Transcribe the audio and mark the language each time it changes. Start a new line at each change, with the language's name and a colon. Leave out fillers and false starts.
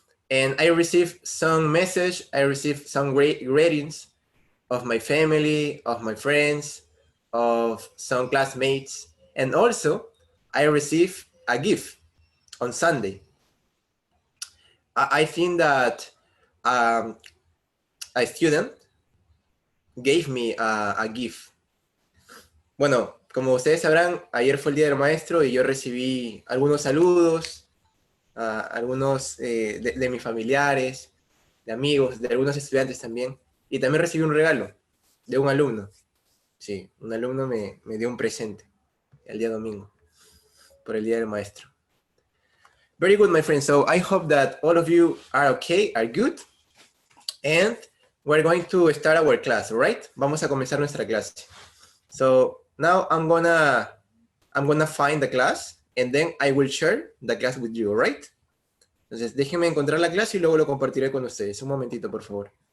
English: And I received some message, I received some ratings of my family, of my friends, of some classmates. And also I received a gift on Sunday. I think that a student gave me a gift.
Spanish: Bueno, como ustedes sabrán, ayer fue el Día del Maestro y yo recibí algunos saludos, algunos de mis familiares, de amigos, de algunos estudiantes también. Y también recibí un regalo de un alumno. Sí, un alumno me dio un presente el día domingo, por el Día del Maestro.
English: Very good, my friend. So I hope that all of you are okay, are good. And we're going to start our class, all right?
Spanish: Vamos a comenzar nuestra clase.
English: So now I'm gonna find the class and then I will share the class with you, all right?
Spanish: Entonces, déjenme encontrar la clase y luego lo compartiré con ustedes. Un momentito, por favor.